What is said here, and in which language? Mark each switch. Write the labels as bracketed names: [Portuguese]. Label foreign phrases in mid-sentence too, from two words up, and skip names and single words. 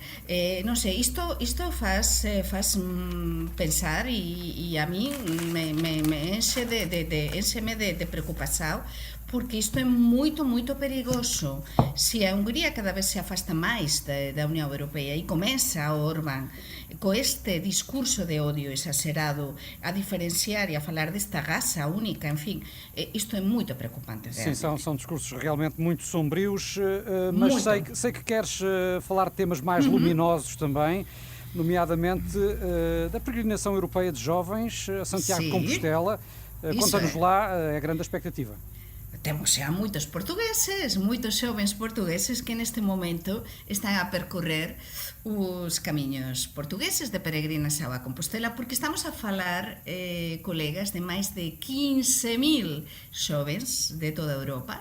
[Galician] Non sei, isto faz pensar e a mí me enche de preocupación, porque isto é moito perigoso. Se a Hungría cada vez se afasta máis da Unión Europea e comeza o Orbán co este discurso de odio exagerado a diferenciar e a falar desta raça única, en fin, isto é moito preocupante. [Portuguese] Sim, são discursos realmente muito sombrios, mas sei que queres falar de temas mais luminosos também, nomeadamente da peregrinação europeia de jovens a Santiago de Compostela. Conta-nos lá a grande expectativa. [Galician] Temos xa moitos xovens portugueses que neste momento están a percorrer os camiños portugueses de peregrinación a Compostela, porque estamos a falar, colegas, de máis de 15.000 xovens de toda Europa.